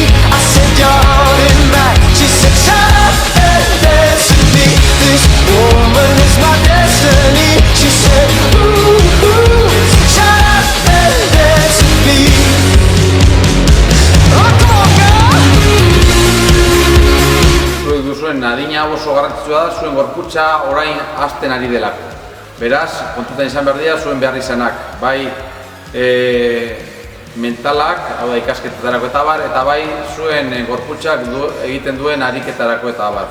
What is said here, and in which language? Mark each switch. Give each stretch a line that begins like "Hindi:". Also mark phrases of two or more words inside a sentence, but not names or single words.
English: I said you're holding back. She said shut up and dance with me. This woman is my destiny. She said ooh, ooh, shut up and dance with me. Oh, come on, girl.
Basque: Zuek duzuen adina oso garrantzitsua da zuen gorputza orain hasten ari delako. Beraz, kontutan izan behar dira zuen behar izanak. Bai mentalak, hau da ikasketetarako eta bai zuen gorputzak egiten duen ariketarako eta abar.